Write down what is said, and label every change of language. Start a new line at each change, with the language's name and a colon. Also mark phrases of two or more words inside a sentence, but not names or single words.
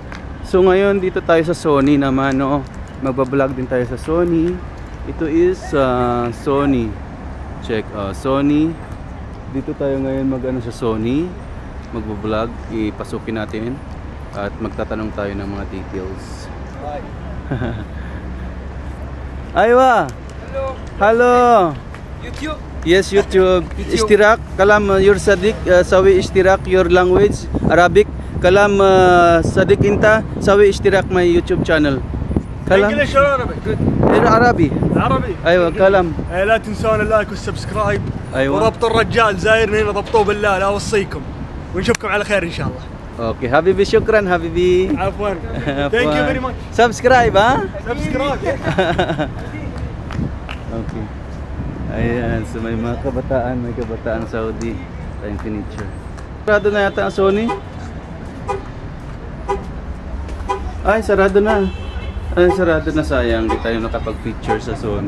Filipino: So ngayon dito tayo sa Sony naman, no? Magbablog din tayo sa Sony. Ito is Sony. Check, Sony. Dito tayo ngayon mag-ano sa Sony, magbablog, ipasukin natin at magtatanong tayo ng mga details.
Arabic: Aywa.
English: Hello. Hello. YouTube. Yes, YouTube.
Arabic: اشتراك، كلام your Sadiq, سوي اشتراك
English: your language,
Arabic: Arabic. كلام صديق انت، سوي اشتراك
English: my YouTube channel.
Arabic: كلام انجلش ولا عربي؟ جود عربي عربي ايوه كلام. لا تنسون اللايك والسبسكرايب. ايوه وربط الرجال زايرني هنا، ضبطوه بالله لا اوصيكم، ونشوفكم على خير ان شاء الله. اوكي حبيبي، شكرا حبيبي.
English: عفوا. thank you very much.
Arabic: سبسكرايب ها؟ سبسكرايب.
English: Okay.
Filipino: Ayan, so may mga kabataan Saudi tayong furniture. Sarado na yata ang Sony. Ay, sarado na. Ay, sarado na, sayang. Hindi tayo nakapag-feature sa Sony.